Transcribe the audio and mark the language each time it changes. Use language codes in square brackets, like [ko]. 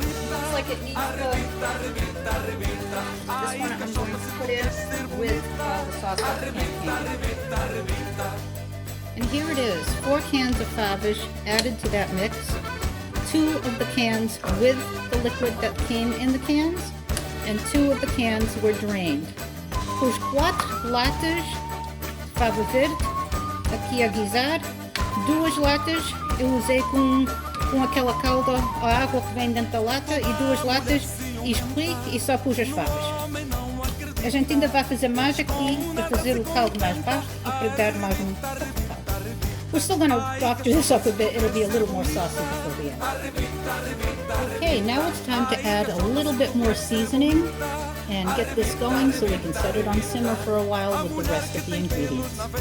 [en] Looks like it needs this one I'm going to put in with the sauce that the can came. And here it is, 4 cans of favish added to that mix, 2 of the cans with the liquid that came in the cans, and 2 of the cans were drained. [pt] Os 4 latas de fava verde aqui a guisar, 2 latas eu usei com aquela calda, a água que vem dentro da lata, e 2 latas escolhi e só pus as favas. A gente ainda vai fazer mais aqui para fazer o caldo mais baixo e para dar mais um pouco de caldo. [en] We're still going to doctor this up a bit, it'll be a little more saucy before the end. Okay, now it's time to add a little bit more seasoning and get this going so we can set it on simmer for a while with the rest of the ingredients.